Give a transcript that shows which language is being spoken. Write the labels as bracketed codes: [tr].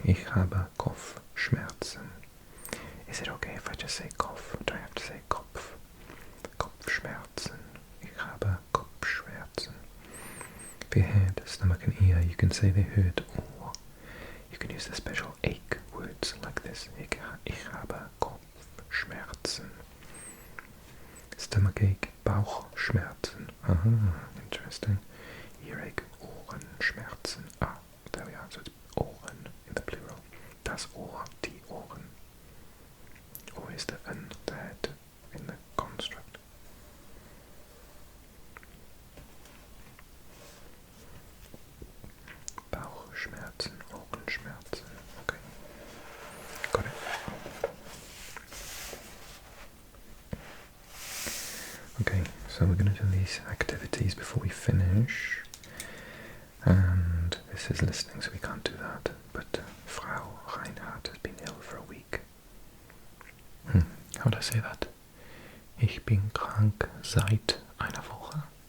[de] Ich habe Kopfschmerzen. [en] Is it okay if I just say Kopf? Do I have to say Kopf? Kopfschmerzen. [de] Ich habe Kopfschmerzen. [en] If your head, stomach and ear, you can say they hurt, or you can use the special ache words like this. [de] Ich habe Kopfschmerzen. [en] Stomachache, Bauchschmerzen. Aha, interesting. Earache, Ohrenschmerzen. Ah, there we are. So it's Ohren in the plural. Das Ohr, die Ohren. Or is the head in the construct? Bauchschmerzen, Ohrenschmerzen. Okay. Got it. Okay, so we're going to do these activities before we finish. And this is listening, so we can't do that. But Frau Reinhardt has been ill for a week. How do I say that? [de] Ich bin krank seit einer Woche.